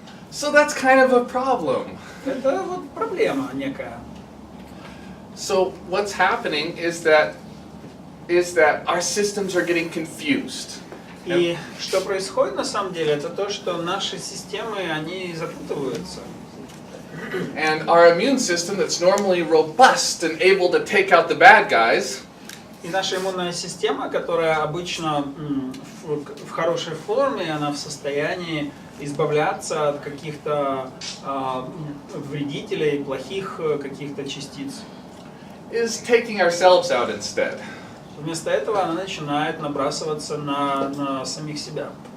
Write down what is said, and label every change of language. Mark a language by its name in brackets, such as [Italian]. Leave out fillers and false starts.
[English] So that's kind of a problem. [Russian] Это вот проблема некая. [English] So what's happening is that our systems are getting confused. [Russian] И что происходит на самом деле, это то, что наши системы, они запутываются. [English] And our immune system that's normally robust and able to take out the bad guys [Russian] И наша иммунная система, которая обычно в хорошей форме, она в состоянии избавляться от каких-то вредителей, плохих каких-то частиц. [English] is taking ourselves out instead. [Russian] Вместо этого она начинает набрасываться на самих себя.